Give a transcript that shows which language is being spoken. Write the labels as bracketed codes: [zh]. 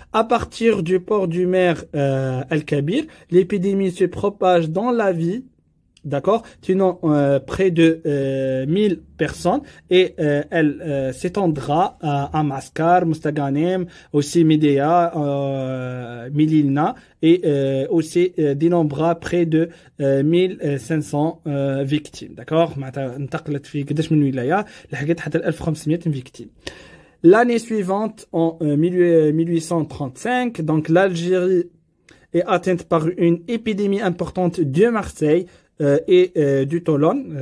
[fr] À partir du port du maire Al-Kabir, l'épidémie se propage dans la ville, d'accord, tuant près de 1000 personnes et elle s'étendra à Mascar, Mustaganem, aussi Médéa, Mililna et aussi dénombrera près de 1500 victimes, d'accord. [ar] انتقلت في قداش من ولاية لحقت حتى 1500 victimes. [fr] L'année suivante, en 1835, donc l'Algérie est atteinte par une épidémie importante de Marseille et du Toulon.